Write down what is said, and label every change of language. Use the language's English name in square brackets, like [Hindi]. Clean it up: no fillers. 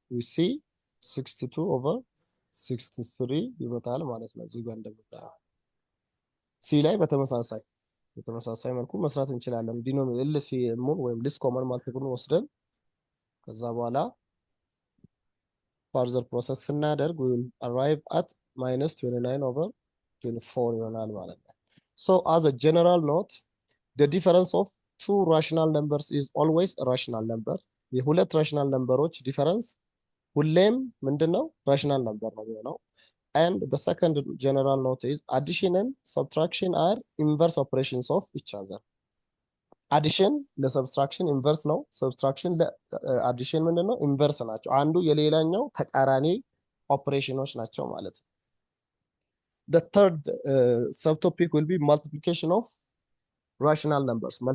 [English] we see 62 over 63 [Amharic] ይመጣል ማለት ነው። እዚህ ጋር እንደምናየው ሲ ላይ በተመሳሳይ መልኩ መስራት እንችላለን። ዲኖሚኔተር ኤልሲኤም ወይም ሊስት ኮመን ማልቲፕልን ወስደን ከዛ በኋላ ፋርዘር ፕሮሰስ ስናደርግ [English] we will arrive at minus 29 over 24 [Amharic] ይሆናል ማለት ነው። [English] so as a general note the difference of two rational numbers is always a rational number. [Amharic] የሁለት ራሽናል ነምበሮች ዲፈረንስ ሁሌም ምንድነው? ራሽናል ነምበር ነው የሚሆነው። [English] and the second general note is addition and subtraction are inverse operations of each other. addition [Amharic] ለሰብስትራክሽን ኢንቨርስ ነው። ሰብስትራክሽን ለአዲሽን ምንድነው? ኢንቨርስ ናቸው። አንዱ የሌላኛው ተቃራኒ ኦፕሬሽኖች ናቸው ማለት ነው። [English] the third subtopic will be multiplication of rational numbers.